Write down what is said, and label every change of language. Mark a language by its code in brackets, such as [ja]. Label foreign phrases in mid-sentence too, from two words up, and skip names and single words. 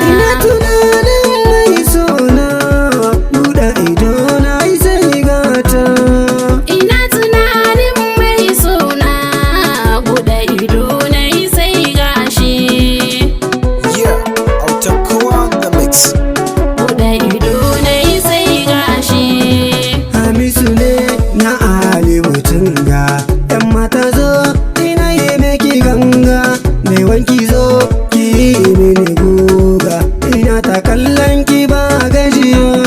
[ha] Ina tunanin mai sona, buɗe ido na yi sai gata. Ina tunanin mai sona, buɗe ido na yi sai gashi. [en] Yeah, Auta Kowa on the mix. [ha] Buɗe ido na yi sai gashi. Hamisu ne na Ali Mutunga. Yan mata zo, ina yi miki ganga. Mai wanki zo, ki yi mini guga. Ina ta kallon ki ba gajiya.